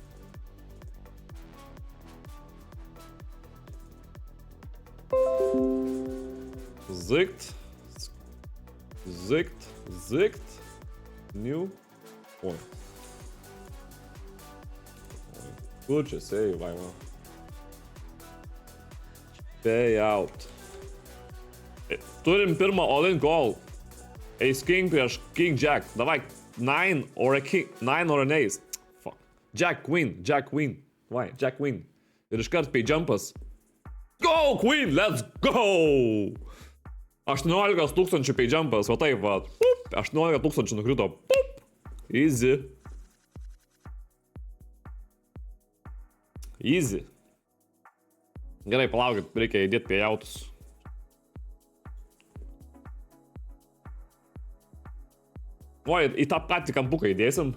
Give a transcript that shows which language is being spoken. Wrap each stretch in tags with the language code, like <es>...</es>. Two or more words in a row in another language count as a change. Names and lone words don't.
<lt>Zikt. New. Oi. Kur čia save, vaima? Payout. Turim pirmą</lt> <en>all-in call. Ace King</en> <lt>prieš</lt> <en>King Jack. Davai, 9 or an ace. Fuck. Jack Queen. Vai, Jack Queen.</en> <lt>Ir iškart pay jumpas.</lt> <en>Go, Queen, let's go!</en> <lt>18 tūkstančių pay jumpas, va taip, va. 18 tūkstančių nukrito. Easy. Gerai, palaukit, reikia įdėti pėjautus. Oi, į tą patį kampuką įdėsim.</lt>